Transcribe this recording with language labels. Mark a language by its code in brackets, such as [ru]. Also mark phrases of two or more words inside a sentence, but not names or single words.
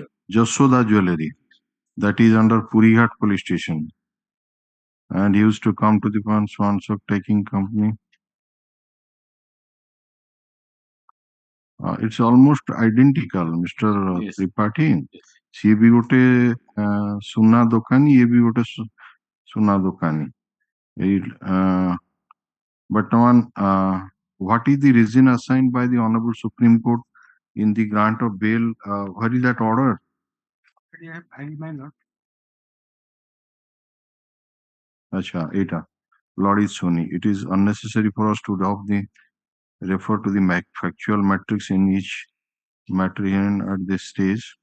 [en] Jasoda Jewelry. That is under Purighat police station. And he used to come to the Swansok taking company. It's almost identical, Mr. Yes. Tripathi. [or] ସିଏ ବି ଗୋଟେ ସୁନା ଦୋକାନୀ, ଇଏ ବି ଗୋଟେ ସୁନା ଦୋକାନୀ. [en] ବର୍ତ୍ତମାନ what is the reason assigned by the Honorable Supreme Court in the grant of bail? What is that order? Acha, eta. Lord is Sony. It is unnecessary for us to refer to the factual matrix in each matter at this stage.